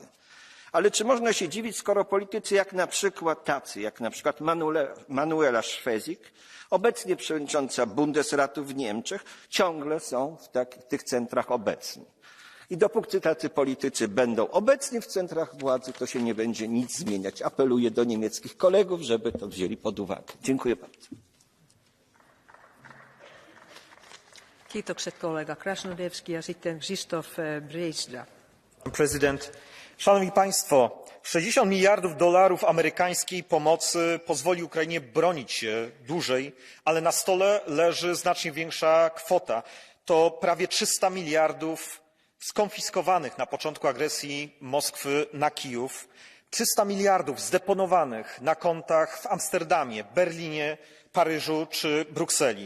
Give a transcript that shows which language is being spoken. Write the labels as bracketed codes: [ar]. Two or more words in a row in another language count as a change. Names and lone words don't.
[pl] Ale czy można się dziwić, skoro politycy jak na przykład Manuela Schwesig, obecnie przewodnicząca Bundesratu w Niemczech, ciągle są w tych centrach obecni. I dopóki tacy politycy będą obecni w centrach władzy, to się nie będzie nic zmieniać. Apeluję do niemieckich kolegów, żeby to wzięli pod uwagę. Dziękuję bardzo. [fi] Kiitokset kollega Krasnodębski ja sitten Krzysztof Brejzda. [pl] Prezydent. Szanowni Państwo, 60 miliardów dolarów amerykańskiej pomocy pozwoli Ukrainie bronić się dłużej, ale na stole leży znacznie większa kwota. To prawie 300 miliardów skonfiskowanych na początku agresji Moskwy na Kijów, 300 miliardów zdeponowanych na kontach w Amsterdamie, Berlinie, Paryżu czy Brukseli.